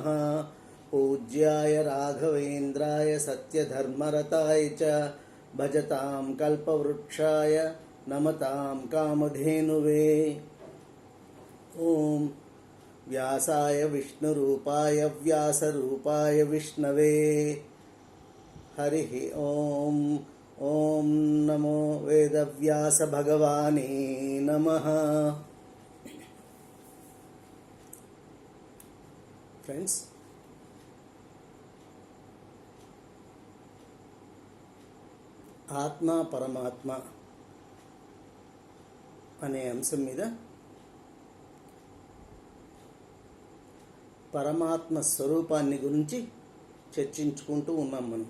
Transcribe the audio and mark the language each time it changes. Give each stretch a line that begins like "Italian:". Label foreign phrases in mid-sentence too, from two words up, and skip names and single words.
Sanskrit: पूज्याय राघवेन्द्राय सत्यधर्मरताय च भजतां कल्पवृक्षाय नमतां कामधेनुवे। ॐ व्यासाय विष्णुरूपाय व्यासरूपाय विष्णवे हरिः ॐ। ॐ नमो वेदव्यास भगवाने नमः।
Telugu: फ्रेंड्स, ఆత్మ పరమాత్మ అనే అంశం మీద పరమాత్మ స్వరూపాన్ని గురించి చర్చించుకుంటూ ఉన్నాం మనం.